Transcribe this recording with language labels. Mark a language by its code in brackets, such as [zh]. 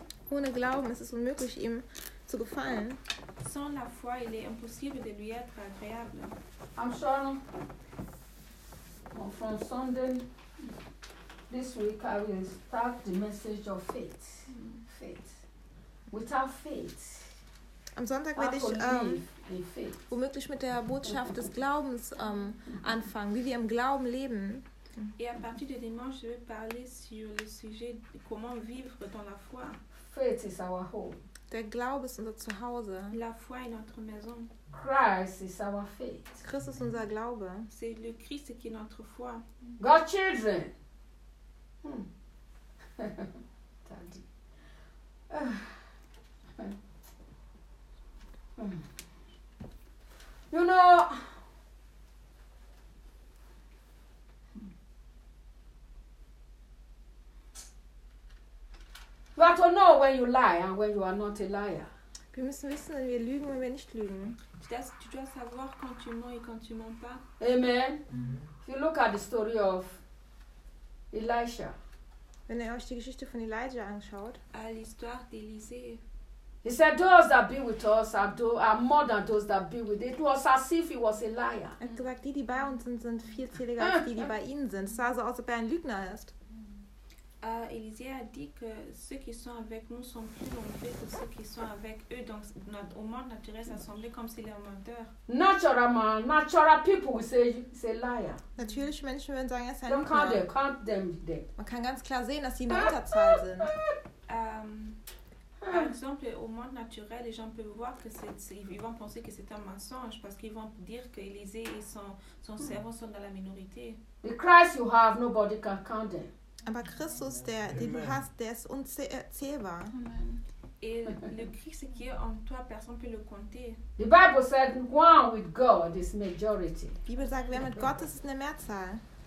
[de] Ohne Glauben ist es unmöglich, ihm zu gefallen. [fr] Sans la foi, il est impossible de lui être agréable. [en] I'm sure from Sunday this week I will start the message of faith. Faith. Without faith. [de] Am Sonntag werde ich womöglich mit der Botschaft des Glaubens anfangen, wie wir im Glauben leben. [fr] Et à partir de dimanche, je vais parler sur le sujet de comment vivre dans la foi. [en] Faith is our home. [de] Der Glaube ist unser Zuhause. [fr] La foi est notre maison. [en] Christ is our faith. [de] Christ ist unser Glaube. [fr] C'est le Christ qui est notre foi. [en] God's children. Daddy. You know. You have to know when you lie and when you are not a liar. [de] Wir müssen wissen, wenn wir lügen und wenn nicht lügen. [fr] Tu dois savoir quand tu mens et quand tu mens pas. [en] Amen. If you look at the story of Elisha. [de] Wenn ihr euch die Geschichte von Elijah anschaut. [fr] À l'histoire d'Élisée. [en] He said, those that be with us are more than those that be with it. It was as if he was a liar. [de] Er hat gesagt, die bei uns sind viel zähliger als die bei ihnen sind. Es sah so aus, als ob er ein Lügner ist. [fr] Élisée a dit que ceux qui sont avec nous sont plus nombreux que ceux qui sont avec eux. Donc, au monde naturel, ça semblait comme s'il est un menteur. [en] Natural man, natural people will say it's a liar. [de] Natürliche Menschen würden sagen, es ist ein Lügner. [en] Don't count them. [de] Man kann ganz klar sehen, dass sie in der Unterzahl sind. [fr] Par exemple, au monde naturel, les gens peuvent voir que ils vont penser que c'est un mensonge parce qu'ils vont dire que Élisée et son servant sont dans la minorité. [en] The Christ you have, nobody can count them. [de] Aber Christus, den du hast, der ist unzählbar. [fr] Et le Christ qui est en toi, personne peut le compter. [en] The Bible said, one with God is majority. [de] Die Bibel sagt, wer mit Gott ist, ist eine Mehrzahl.